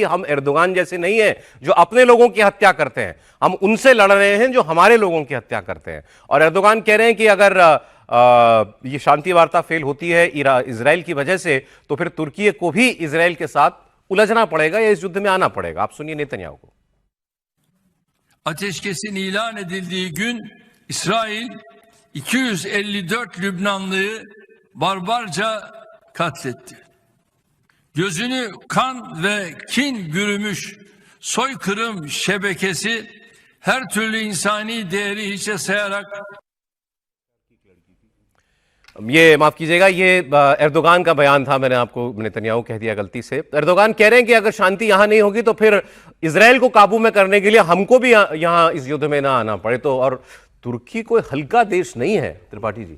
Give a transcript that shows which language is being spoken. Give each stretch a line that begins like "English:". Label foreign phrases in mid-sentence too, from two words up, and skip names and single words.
Hindi: हम एर्दोगान जैसे नहीं हैं जो अपने लोगों की हत्या करते हैं, हम उनसे लड़ रहे हैं जो हमारे लोगों की हत्या करते हैं। और एर्दोगान कह रहे हैं कि अगर ये शांति वार्ता फेल होती है इजराइल की वजह से, तो फिर तुर्की को भी इजराइल के साथ ulaşana पड़ेगा या इस युद्ध में आना पड़ेगा। आप सुनिए नेतन्याहू को।
Turkish: Ateşkesin ilan edildiği gün İsrail 254 Lübnanlıyı barbarca katletti. Gözünü kan ve kin bürümüş soykırım şebekesi her türlü insani değeri hiçe sayarak
Hindi: ये माफ कीजिएगा, ये एर्दोगान का बयान था, मैंने आपको नेतन्याहू कह दिया गलती से। एर्दोगान कह रहे हैं कि अगर शांति यहां नहीं होगी तो फिर इजराइल को काबू में करने के लिए हमको भी यहां इस युद्ध में ना आना पड़े। तो और तुर्की कोई हल्का देश नहीं है त्रिपाठी जी।